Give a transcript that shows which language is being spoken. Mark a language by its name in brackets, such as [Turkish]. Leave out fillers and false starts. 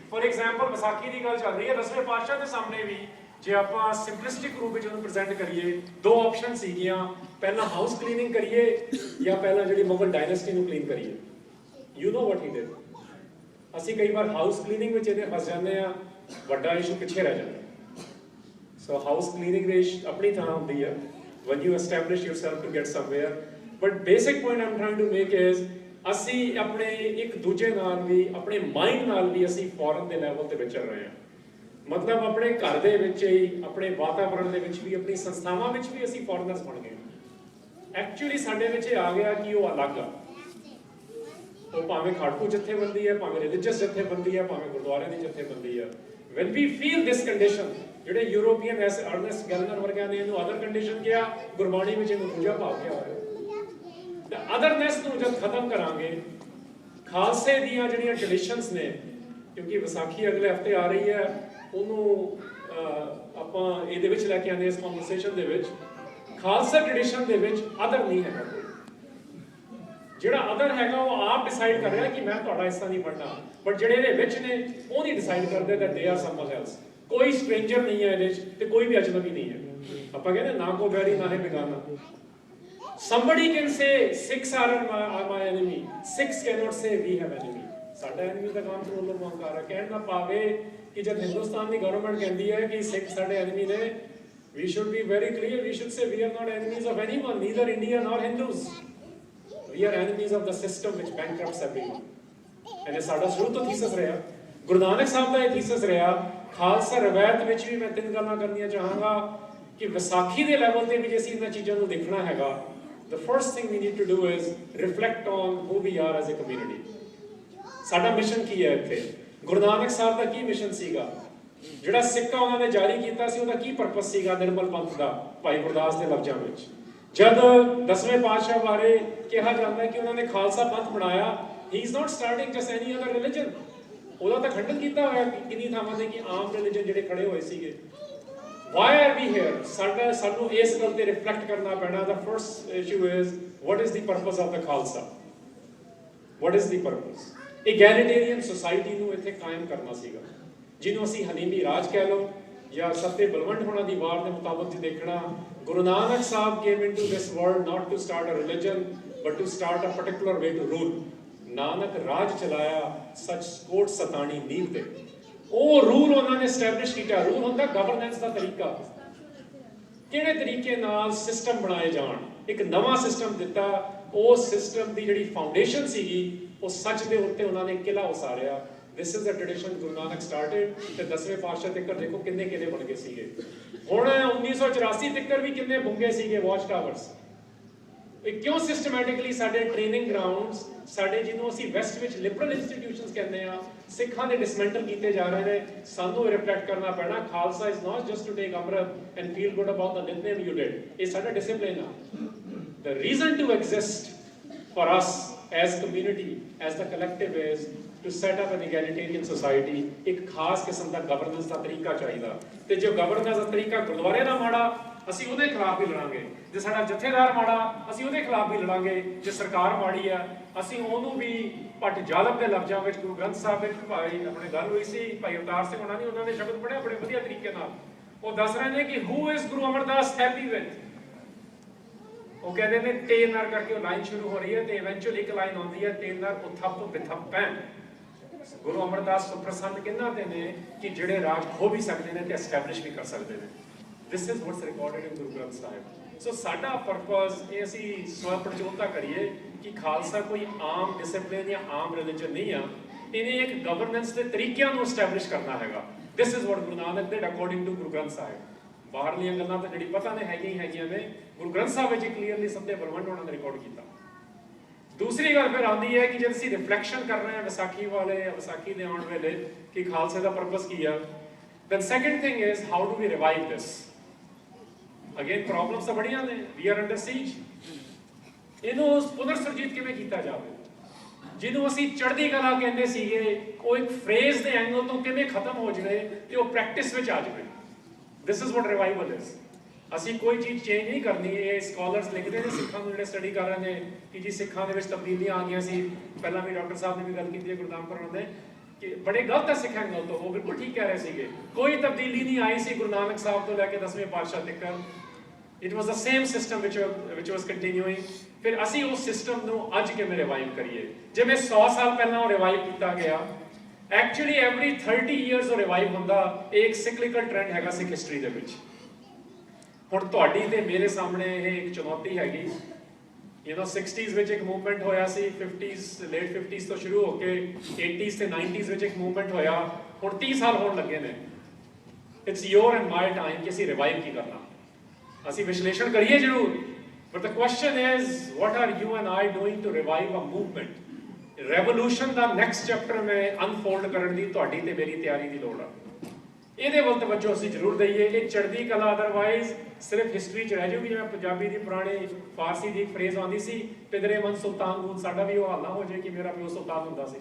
[English] For example, [Punjabi] Vaisakhi ਦੀ ਗੱਲ ਚੱਲ ਰਹੀ ਹੈ, 10ਵੇਂ ਪਾਤਸ਼ਾਹ ਦੇ ਸਾਹਮਣੇ ਵੀ ਜੇ ਆਪਾਂ ਸਿੰਪਲਿਸਟਿਕ ਰੂਪ ਵਿੱਚ ਉਹਨੂੰ ਪ੍ਰੈਜ਼ੈਂਟ ਕਰੀਏ, ਦੋ ਆਪਸ਼ਨ ਸੀਗੀਆਂ, ਪਹਿਲਾਂ ਹਾਊਸ ਕਲੀਨਿੰਗ ਕਰੀਏ ਜਾਂ ਪਹਿਲਾਂ ਜਿਹੜੀ ਮੁਗਲ ਡਾਇਨੈਸਟੀ ਨੂੰ ਕਲੀਨ ਕਰੀਏ। [English] You know what he did. [Punjabi] ਅਸੀਂ ਕਈ ਵਾਰ ਹਾਊਸ ਕਲੀਨਿੰਗ ਵਿੱਚ ਇਹਦੇ ਫਸ ਜਾਂਦੇ ਆ, ਵੱਡਾ ਇਸ਼ੂ ਪਿੱਛੇ ਰਹਿ ਜਾਂਦਾ। ਸੋ ਹਾਊਸ ਕਲੀਨਿੰਗ ਦੇ ਆਪਣੀ ਥਾਂ ਹੁੰਦੀ ਆ, [English] when you establish yourself to get somewhere. But basic point I'm trying to make is [Punjabi] ਅਸੀਂ ਆਪਣੇ ਇੱਕ ਦੂਜੇ ਨਾਲ ਵੀ ਆਪਣੇ ਮਾਈਂਡ ਨਾਲ ਵੀ ਅਸੀਂ ਫੋਰਨ ਦੇ ਲੈਵਲ ਤੇ ਵਿਚਰ ਰਹੇ ਹਾਂ। ਮਤਲਬ ਆਪਣੇ ਘਰ ਦੇ ਵਿੱਚ ਹੀ, ਆਪਣੇ ਵਾਤਾਵਰਣ ਦੇ ਵਿੱਚ ਵੀ, ਆਪਣੀ ਸੰਸਥਾਵਾਂ ਵਿੱਚ ਵੀ ਅਸੀਂ ਫੋਰਨਰਸ ਬਣ ਗਏ। ਐਕਚੁਅਲੀ ਸਾਡੇ ਵਿੱਚ ਇਹ ਆ ਗਿਆ ਕਿ ਉਹ ਅਲੱਗ ਆ। ਉਹ ਭਾਵੇਂ ਖਾੜਕੂ ਜਥੇਬੰਦੀ ਹੈ, ਭਾਵੇਂ ਰਿਲੀਜੀਅਸ ਜਥੇਬੰਦੀ ਹੈ, ਭਾਵੇਂ ਗੁਰਦੁਆਰੇ ਦੀ ਜਥੇਬੰਦੀ ਹੈ। [English] when we feel this condition, [Punjabi] ਜਿਹੜੇ ਯੂਰੋਪੀਅਨ ਐਸ ਅਰਨੈਸਟ ਗੈਲਨਰ ਵਰਗਿਆਂ ਨੇ ਇਹਨੂੰ ਅਦਰ ਕੰਡੀਸ਼ਨ ਕਿਹਾ, ਗੁਰਬਾਣੀ ਵਿੱਚ ਇਹਨੂੰ ਦੂਜਾ ਭਾਵ ਕਿਹਾ ਹੋਇਆ। ਤੇ ਅਦਰਨੈਸ ਨੂੰ ਜਦ ਖਤਮ ਕਰਾਂਗੇ, ਖਾਲਸੇ ਦੀਆਂ ਜਿਹੜੀਆਂ ਟ੍ਰੈਡੀਸ਼ਨਸ ਨੇ, ਕਿਉਂਕਿ ਵਿਸਾਖੀ ਅਗਲੇ ਹਫਤੇ ਆ ਰਹੀ ਹੈ, ਉਹਨੂੰ ਆਪਾਂ ਇਹਦੇ ਵਿੱਚ ਲੈ ਕੇ ਆਉਂਦੇ ਇਸ ਕਨਵਰਸੇਸ਼ਨ ਦੇ ਵਿੱਚ। ਖਾਲਸਾ ਟ੍ਰੈਡੀਸ਼ਨ ਦੇ ਵਿੱਚ ਅਦਰ ਨਹੀਂ ਹੈਗਾ ਕੋਈ। ਜਿਹੜਾ ਅਦਰ ਹੈਗਾ ਉਹ ਆਪ ਡਿਸਾਈਡ ਕਰ ਰਿਹਾ ਕਿ ਮੈਂ ਤੁਹਾਡਾ ਹਿੱਸਾ ਨਹੀਂ ਬਣਨਾ, ਬਟ ਜਿਹੜੇ ਇਹਦੇ ਵਿੱਚ ਨੇ ਉਹ ਨਹੀਂ ਡਿਸਾਈਡ ਕਰਦੇ [English] that they are someone else। [Punjabi] ਕੋਈ ਸਟ੍ਰੇਂਜਰ ਨਹੀਂ ਹੈ ਇਹਦੇ ਵਿੱਚ ਤੇ ਕੋਈ ਵੀ ਅਜਨਬੀ ਨਹੀਂ ਹੈ। ਆਪਾਂ ਕਹਿੰਦੇ ਨਾ ਕੋ ਬੈਰੀ ਨਾ ਹੈ ਬੇਗਾਨਾ। [English] Somebody can say Sikhs are my enemy, Sikhs cannot say we have enemy। [Punjabi] ਸਾਡਾ enemy ਦਾ ਕੰਮ ਤੋਂ ਲੋਕ ਮੰਗ ਕਰ ਰਿਹਾ। ਕਹਿਣ ਨਾ ਪਾਵੇ ਕਿ ਜਦ ਹਿੰਦੁਸਤਾਨ ਦੀ ਗਵਰਨਮੈਂਟ ਕਹਿੰਦੀ ਹੈ ਕਿ ਸਿੱਖ ਸਾਡੇ enemy ਨੇ, [English] we should be very clear, we should say we are not enemies of anyone, neither India nor Hindus। We are enemies of the system which bankrupts everyone। [Punjabi] and ਇਹ ਸਾਡਾ ਸ਼ੁਰੂ ਤੋਂ ਥੀਸਸ ਰਿਹਾ, ਗੁਰੂ ਨਾਨਕ ਸਾਹਿਬ ਦਾ ਇਹ ਥੀਸਸ ਰਿਹਾ। ਖਾਲਸਾ ਰਵਾਇਤ ਵਿੱਚ ਵੀ ਮੈਂ ਤਿੰਨ ਗੱਲਾਂ ਕਰਨੀਆਂ ਚਾਹਾਂਗਾ ਕਿ ਵਿਸਾਖੀ ਦੇ ਲੈਵਲ ਤੇ ਵੀ ਜੇ ਅਸੀਂ ਇਹਨਾਂ ਚੀਜ਼ਾਂ ਨੂੰ ਦੇਖਣਾ ਹੈਗਾ, [English] the first thing we need to do is reflect on who we are as a community। [Punjabi] ਸਾਡਾ ਮਿਸ਼ਨ ਕੀ ਹੈ ਇੱਥੇ? ਗੁਰੂ ਨਾਨਕ ਸਾਹਿਬ ਦਾ ਕੀ ਮਿਸ਼ਨ ਸੀਗਾ? ਜਿਹੜਾ ਸਿੱਕਾ ਉਹਨਾਂ ਨੇ ਜਾਰੀ ਕੀਤਾ ਸੀ ਉਹਦਾ ਕੀ ਪਰਪਸ ਸੀਗਾ ਨਿਰਮਲ ਪੰਥ ਦਾ? ਭਾਈ ਗੁਰਦਾਸ ਦੇ ਲਫ਼ਜ਼ਾਂ ਵਿੱਚ ਜਦ 10ਵੇਂ ਪਾਤਸ਼ਾਹ ਬਾਰੇ ਕਿਹਾ ਜਾਂਦਾ ਹੈ ਕਿ ਉਹਨਾਂ ਨੇ ਖਾਲਸਾ ਪੰਥ ਬਣਾਇਆ, [English] he is not starting just any other religion। [Punjabi] ਉਹਦਾ ਤਾਂ ਖੰਡਨ ਕੀਤਾ ਹੋਇਆ ਕਿੰਨੀ ਥਾਵਾਂ ਤੇ ਕਿ ਆਮ ਰਿਲੀਜਨ ਜਿਹੜੇ ਖੜੇ ਹੋਏ ਸੀਗੇ। [English] Why are we here? [Punjabi] ਸਾਨੂੰ ਇਸ ਗੱਲ ਤੇ ਰਿਫਲੈਕਟ ਕਰਨਾ ਪੈਣਾ। [English] The first issue is what is the purpose of the Khalsa? What is the purpose? [Punjabi] Egalitarian society ਨੂੰ ਇੱਥੇ ਕਾਇਮ ਕਰਨਾ ਸੀਗਾ, ਜਿਹਨੂੰ ਅਸੀਂ ਹਲੀਮੀ ਰਾਜ ਕਹਿ ਲਓ ਜਾਂ ਸੱਤੇ ਬਲਵੰਡ ਹੋਣਾ ਦੀ ਵਾਰ ਦੇ ਮੁਤਾਬਕ ਜੇ ਦੇਖਣਾ। [English] Guru Nanak Sahib came into this world not to start a religion but to start a particular way to rule। [Punjabi] Nanak ਰਾਜ ਚਲਾਇਆ ਸੱਚ ਕੋਟ ਸਤਾਣੀ ਨੀਂਹ ਤੇ। ਉਹ ਰੂਲ ਉਹਨਾਂ ਨੇ ਐਸਟੈਬਲਿਸ਼ ਕੀਤਾ। ਰੂਲ ਹੁੰਦਾ ਗਵਰਨੈਂਸ ਦਾ ਤਰੀਕਾ, ਕਿਹੜੇ ਤਰੀਕੇ ਨਾਲ ਸਿਸਟਮ ਬਣਾਏ ਜਾਣ। ਇੱਕ ਨਵਾਂ ਸਿਸਟਮ ਦਿੱਤਾ। ਉਸ ਸਿਸਟਮ ਦੀ ਜਿਹੜੀ ਫਾਊਂਡੇਸ਼ਨ ਸੀਗੀ ਉਹ ਸੱਚ ਦੇ ਉੱਤੇ ਉਹਨਾਂ ਨੇ ਕਿਲਾ ਉਸਾਰਿਆ। [English] This is the tradition Guru Nanak started. [Punjabi] ਤੇ 10ਵੇਂ ਪਾਤਸ਼ਾਹ ਤੱਕ ਦੇਖੋ ਕਿੰਨੇ ਕਿਲੇ ਬਣ ਗਏ ਸੀਗੇ। ਹੁਣ 1984 ਤੱਕ ਵੀ ਕਿੰਨੇ ਬੁੰਗੇ ਸੀਗੇ ਵਾਚ ਟਾਵਰਸ। ਇਹ ਕਿਉਂ ਸਿਸਟਮੈਟਿਕਲੀ ਸਾਡੇ ਟ੍ਰੇਨਿੰਗ ਗਰਾਊਂਡਸ, ਸਾਡੇ ਜਿਹਨੂੰ ਅਸੀਂ ਵੈਸਟ ਵਿੱਚ ਲਿਬਰਲ ਇੰਸਟੀਟਿਊਸ਼ਨਸ ਕਹਿੰਦੇ ਆ, ਸਿੱਖਾਂ ਦੇ ਡਿਸਮੈਂਟਲ ਕੀਤੇ ਜਾ ਰਹੇ ਨੇ। ਸਾਨੂੰ ਰਿਫਲੈਕਟ ਕਰਨਾ ਪੈਣਾ। [English] Khalsa is not just to take amrit and feel good about the nitnem you did. [Punjabi] ਇਹ ਸਾਡਾ ਡਿਸਿਪਲਿਨ ਆ। [English] The reason to exist for us as community, as the collective is to set up an egalitarian society। [Punjabi] ਇੱਕ ਖਾਸ ਕਿਸਮ ਦਾ governance ਦਾ ਤਰੀਕਾ ਚਾਹੀਦਾ। ਤੇ ਜੇ ਗਵਰਨੈਂਸ ਦਾ ਤਰੀਕਾ ਗੁਰਦੁਆਰੇ ਦਾ ਮਾੜਾ, ਅਸੀਂ ਉਹਦੇ ਖਿਲਾਫ ਵੀ ਲੜਾਂਗੇ। ਜੇ ਸਾਡਾ ਜਥੇਦਾਰ ਮਾੜਾ, ਅਸੀਂ ਉਹਦੇ ਖਿਲਾਫ ਵੀ ਲੜਾਂਗੇ। ਜੇ ਸਰਕਾਰ ਮਾੜੀ ਆ, ਅਸੀਂ ਉਹਨੂੰ ਵੀ ਭੱਟ ਜ਼ਾਲਮ ਦੇ ਲਫ਼ਜ਼ਾਂ ਵਿੱਚ ਗੁਰੂ ਗ੍ਰੰਥ ਸਾਹਿਬ ਵਿੱਚ ਭਾਈ ਆਪਣੇ ਗੱਲ ਹੋਈ ਸੀ, ਭਾਈ ਅਵਤਾਰ ਸਿੰਘ ਹੋਣਾ ਨੇ ਉਹਨਾਂ ਨੇ ਸ਼ਬਦ ਪੜ੍ਹਿਆ ਬੜੇ ਵਧੀਆ ਤਰੀਕੇ ਨਾਲ। ਉਹ ਦੱਸ ਰਹੇ ਨੇ ਕਿ [English] who is Guru Amardas happy with। [Punjabi] ਉਹ ਕਹਿੰਦੇ ਨੇ ਤੇਨਰ ਕਰਕੇ ਉਹ ਲਾਈਨ ਸ਼ੁਰੂ ਹੋ ਰਹੀ ਹੈ ਤੇ ਇਵੈਂਚੁਅਲੀ ਇੱਕ ਲਾਈਨ ਆਉਂਦੀ ਹੈ, ਤੇਨਰ ਉਥਪ ਵਿਥਪੈ। ਗੁਰੂ ਅਮਰਦਾਸ ਸੁਪ੍ਰਸੰਨ ਕਿਹਨਾਂ ਦੇ ਨੇ ਕਿ ਜਿਹੜੇ ਰਾਜ ਖੋ ਵੀ ਸਕਦੇ ਨੇ ਤੇ ਐਸਟੈਬਲਿਸ਼ ਵੀ ਕਰ ਸਕਦੇ ਨੇ। [English] This is what's recorded in Guru Granth Sahib। [Punjabi] So ਸਾਡਾ ਪਰਪਸ ਇਹ ਅਸੀਂ ਸਵੈ ਪ੍ਰਚੋਦਤਾ ਕਰੀਏ ਕਿ ਖਾਲਸਾ ਕੋਈ ਆਮ ਡਿਸਪਲਿਨ ਜਾਂ ਆਮ ਰਿਲੀਜਨ ਨਹੀਂ ਆ। ਇਹਨੇ ਇੱਕ ਗਵਰਨੈਂਸ ਦੇ ਤਰੀਕਿਆਂ ਨੂੰ ਐਸਟੈਬਲਿਸ਼ ਕਰਨਾ ਹੈਗਾ। [English] This is what Guru Nanak did according to Guru Granth Sahib। [Punjabi] ਬਾਹਰਲੀਆਂ ਗੱਲਾਂ ਤਾਂ ਜਿਹੜੀ ਪਤਾ ਨੇ ਹੈਗੀਆਂ ਨੇ, ਗੁਰੂ ਗ੍ਰੰਥ ਸਾਹਿਬ ਵਿੱਚ ਕਲੀਅਰਲੀ ਸੱਤੇ ਬਲਵੰਡ ਹੋਣਾ ਨੇ ਰਿਕਾਰਡ ਕੀਤਾ। ਦੂਸਰੀ ਗੱਲ ਫਿਰ ਆਉਂਦੀ ਹੈ ਕਿ ਜਦ ਅਸੀਂ ਰਿਫਲੈਕਸ਼ਨ ਕਰ ਰਹੇ ਹਾਂ ਵਿਸਾਖੀ ਵਾਲੇ, ਵਿਸਾਖੀ ਦੇ ਆਉਣ ਵੇਲੇ ਕਿ ਖਾਲਸੇ ਦਾ ਪਰਪਸ ਕੀ ਆ, [English] then second thing is how do we revive this? [Punjabi] Again problems ਤਾਂ ਬੜੀਆਂ ਨੇ। [English] we are under siege। [Punjabi] ਇਹਨੂੰ ਪੁਨਰ ਸੁਰਜੀਤ ਕਿਵੇਂ ਕੀਤਾ ਜਾਵੇ? ਜਿਹਨੂੰ ਅਸੀਂ ਚੜ੍ਹਦੀ ਕਲਾ ਕਹਿੰਦੇ ਸੀਗੇ, ਉਹ ਇੱਕ ਫਰੇਜ਼ ਦੇ ਐਂਗਲ ਤੋਂ ਕਿਵੇਂ ਖਤਮ ਹੋ ਜਾਵੇ ਤੇ ਉਹ ਪ੍ਰੈਕਟਿਸ ਵਿੱਚ ਆ ਜਾਵੇ। [English] This is what revival is। [Punjabi] ਅਸੀਂ ਕੋਈ ਚੀਜ਼ ਚੇਂਜ ਨਹੀਂ ਕਰਨੀ। ਇਹ ਸਕਾਲਰਸ ਲਿਖਦੇ ਨੇ ਸਿੱਖਾਂ ਨੂੰ ਜਿਹੜੇ ਸਟੱਡੀ ਕਰ ਰਹੇ ਨੇ ਕਿ ਜੀ ਸਿੱਖਾਂ ਦੇ ਵਿੱਚ ਤਬਦੀਲੀਆਂ ਆ ਗਈਆਂ ਸੀ। ਪਹਿਲਾਂ ਵੀ ਡਾਕਟਰ ਸਾਹਿਬ ਨੇ ਵੀ ਗੱਲ ਕੀਤੀ ਹੈ ਗੁਰਦਾਮਪੁਰ ਹੁੰਦੇ ਕਿ ਬੜੇ ਗਲਤ ਹੈ ਸਿੱਖਾਂ ਨਾਲ, ਤੋਂ ਉਹ ਬਿਲਕੁਲ ਠੀਕ ਕਹਿ ਰਹੇ ਸੀਗੇ। ਕੋਈ ਤਬਦੀਲੀ ਨਹੀਂ ਆਈ ਸੀ ਗੁਰੂ ਨਾਨਕ ਸਾਹਿਬ ਤੋਂ ਲੈ ਕੇ 10ਵੇਂ ਪਾਤਸ਼ਾਹ ਤੱਕ। [English] It was the same system which was continuing। [Punjabi] ਫਿਰ ਅਸੀਂ ਉਸ ਸਿਸਟਮ ਨੂੰ ਅੱਜ ਕਿਵੇਂ ਰਿਵਾਈਵ ਕਰੀਏ? ਜਿਵੇਂ 100 ਸਾਲ ਪਹਿਲਾਂ ਉਹ ਰਿਵਾਈਵ ਕੀਤਾ ਗਿਆ। ਐਕਚੁਅਲੀ ਐਵਰੀ 30 ਇਅਰਸ ਉਹ ਰਿਵਾਈਵ ਹੁੰਦਾ। ਇਹ ਇੱਕ ਸਾਈਕਲਿਕਲ ਟ੍ਰੈਂਡ ਹੈਗਾ ਸਿੱਖ ਹਿਸਟਰੀ ਦੇ ਵਿੱਚ। ਹੁਣ ਤੁਹਾਡੀ ਤੇ ਮੇਰੇ ਸਾਹਮਣੇ ਇਹ ਇੱਕ ਚੁਣੌਤੀ ਹੈਗੀ। 60s ਵਿੱਚ ਇੱਕ ਮੂਵਮੈਂਟ ਹੋਇਆ ਸੀ, 50s ਲੇਟ 50s ਤੋਂ ਸ਼ੁਰੂ ਹੋ ਕੇ 80s ਤੇ 90s ਵਿੱਚ ਇੱਕ ਮੂਵਮੈਂਟ ਹੋਇਆ, ਹੁਣ 30 ਸਾਲ ਹੋਣ ਲੱਗੇ ਨੇ। [English] it's your and my time [Punjabi] ਕਿ ਅਸੀਂ ਰਿਵਾਈਵ ਕੀ ਕਰਨਾ। ਅਸੀਂ ਵਿਸ਼ਲੇਸ਼ਣ ਕਰੀਏ ਜ਼ਰੂਰ, [English] but the question is what are you and I doing to revive a movement? [Punjabi] Revolution ਦਾ next chapter ਮੈਂ ਅਨਫੋਲਡ ਕਰਨ ਦੀ ਤੁਹਾਡੀ ਤੇ ਮੇਰੀ ਤਿਆਰੀ ਦੀ ਲੋੜ ਆ। ਇਹਦੇ ਵੱਲ ਤਵੱਜੋ ਅਸੀਂ ਜ਼ਰੂਰ ਦਈਏ। ਇਹ ਚੜ੍ਹਦੀ ਕਲਾ ਅਦਰਵਾਈਜ਼ ਸਿਰਫ ਹਿਸਟਰੀ 'ਚ ਰਹਿ ਜਾਊਗੀ। ਜਿਵੇਂ ਪੰਜਾਬੀ ਦੀ ਪੁਰਾਣੀ ਫਾਰਸੀ ਦੀ ਇੱਕ ਫਰੇਜ਼ ਆਉਂਦੀ ਸੀ, [Persian] ਪਿਦਰੇ ਮਨ ਸੁਲਤਾਨ [Punjabi] ਨੂੰ, ਸਾਡਾ ਵੀ ਉਹ ਹਾਲ ਨਾ ਹੋ ਜਾਏ ਕਿ ਮੇਰਾ ਪਿਓ ਸੁਲਤਾਨ ਹੁੰਦਾ ਸੀ।